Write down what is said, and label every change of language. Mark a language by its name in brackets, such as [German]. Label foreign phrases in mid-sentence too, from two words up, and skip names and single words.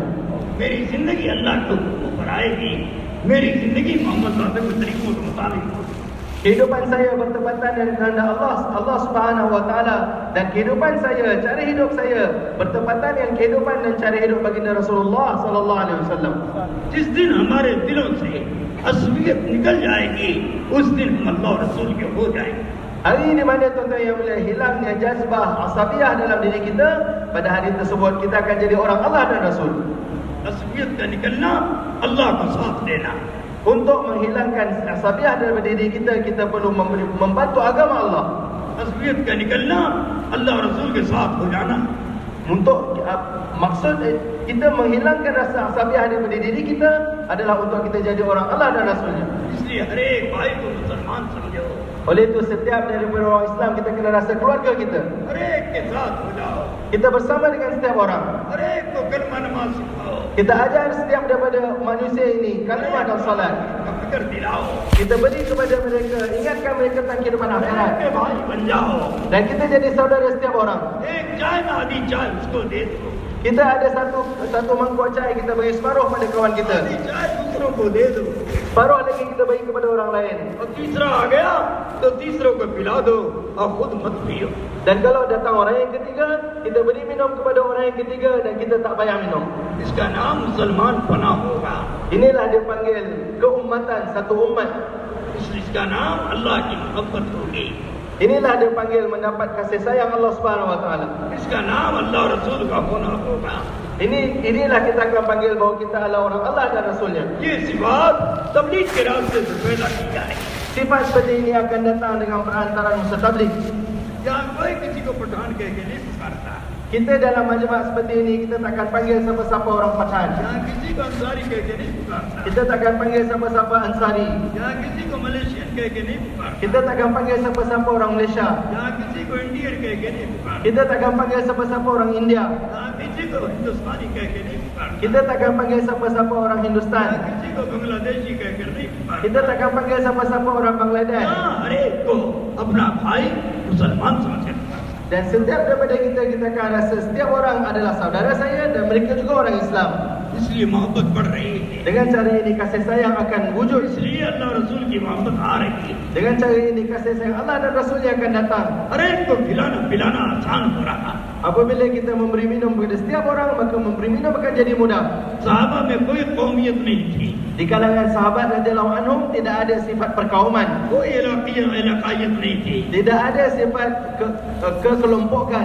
[Hindi] मेरी जिंदगी अल्लाह के हुक्मों पर आएगी, मेरी जिंदगी मोहम्मद साहब के तरीकों के मुताबिक होगी। [Malay] Kehidupan saya bertepatan dengan kehendak Allah [Arabic] سبحانه وتعالى, [Malay] dan kehidupan saya, cara hidup saya bertepatan dengan kehidupan dan cara hidup baginda Rasulullah [Arabic] صلى الله عليه وسلم. [Hindi] जिस दिन हमारे दिलों से असलियत निकल जाएगी, उस दिन हम अल्लाह रसूल के हो जाएंगे। [Malay] Hari di mana tuan-tuan yang mulia hilangnya jazbah asabiah dalam diri kita, pada hari tersebut kita akan jadi orang Allah dan Rasul. [Hindi] असलियत का निकलना, अल्लाह का साथ देना। [Malay] Untuk menghilangkan asabiah dalam diri kita, kita perlu membantu agama Allah. [Hindi] असलियत का निकलना, अल्लाह रसूल के साथ हो जाना। [Malay] Untuk maksud kita menghilangkan rasa asabiah daripada diri kita adalah untuk kita jadi orang Allah dan Rasulnya. [Hindi] इसलिए हर एक भाई को मुसलमान समझो, [Malay] Oleh itu, setiap daripada orang Islam kita kena rasa keluarga kita. [Hindi] हर एक के साथ हो जाओ, [Malay] Kita bersama dengan setiap orang. [Hindi] हर एक को कलमा नमाज सिखाओ, [Malay] Kita ajar setiap daripada manusia ini kalimah dan salat. [Hindi] का फिक्र दिलाओ, [Malay] Kita beri kepada mereka, ingatkan mereka tentang kehidupan [Hindi] हर एक [Malay] akhirat. [Hindi] के भाई बन जाओ। [Malay] Dan kita jadi saudara setiap orang. [Hindi] एक चाय में आधी चाय उसको दे दो, [Malay] Kita ada satu mangkuk cai, kita bagi separuh pada kawan kita. [Hindi] आधी चाय दूसरों को दे दो, [Malay] Separuh lagi kita bagi kepada orang lain. [Hindi] और तीसरा आ गया तो तीसरों को पिला दो और खुद मत पियो। [Malay] Dan kalau datang orang yang ketiga, kita beri minum kepada orang yang ketiga dan kita tak payah minum. [Hindi] इसका नाम मुसलमान पना होगा, [Malay] Inilah dia panggil keumatan, satu umat. [Hindi] इसलिए इसका नाम अल्लाह की मोहब्बत होगी, [Malay] Inilah dia panggil mendapat kasih sayang Allah [Arabic] سبحانه وتعالى. [Hindi] इसका नाम अल्लाह रसूल का होना होगा। [Malay] Inilah kita akan panggil bahawa kita adalah orang Allah dan Rasulnya. [Hindi] ये सिफात तबलीग के रास्ते से पैदा की जाएगी। [Malay] Sifat seperti ini akan datang dengan perantaraan Musa Tabligh. [Hindi] यहाँ कोई किसी को पठान कह के नहीं पुकारता, [Malay] Kita dalam majlis seperti ini, kita takkan panggil siapa-siapa orang Pathan. [Hindi] यहाँ किसी को अंसारी कह के नहीं पुकारता, [Malay] Kita takkan panggil siapa-siapa Ansari. [Hindi] यहाँ किसी को मलेशियन कह के नहीं पुकारता, [Malay] Kita takkan panggil siapa-siapa orang Malaysia. [Hindi] यहाँ किसी को इंडियन कह के नहीं पुकारता, [Malay] Kita takkan panggil siapa-siapa orang India. [Hindi] यहाँ किसी को हिंदुस्तानी कह के नहीं पुकारता, [Malay] Kita takkan panggil siapa-siapa orang Hindustan. [Hindi] यहाँ किसी को बांग्लादेशी कह कर नहीं पुकारता। [Malay] Kita takkan panggil siapa-siapa orang Bangladesh. [Hindi] यहाँ हर एक को अपना भाई मुसलमान समझे। [Malay] Dan setiap daripada kita akan rasa setiap orang adalah saudara saya dan mereka juga orang Islam. [Hindi] इसलिए मोहब्बत बढ़ रही है, [Malay] Dengan cara ini kasih sayang akan wujud. [Hindi] इसलिए अल्लाह रसूल की मोहब्बत आ रही है। [Malay] Dengan cara ini kasih sayang Allah dan Rasulnya akan datang. [Hindi] हर एक को खिलाना पिलाना आसान हो रहा। [Malay] Apabila kita memberi minum kepada setiap orang, maka memberi minum akan jadi mudah. [Hindi] सहाबा में कोई कौमियत नहीं थी, [Malay] Di kalangan sahabat [Arabic] رضي الله عنهم [Malay] tidak ada sifat perkauman, [Hindi] कोई इलाकायत नहीं थी। [Malay] tidak ada sifat kekelompokan.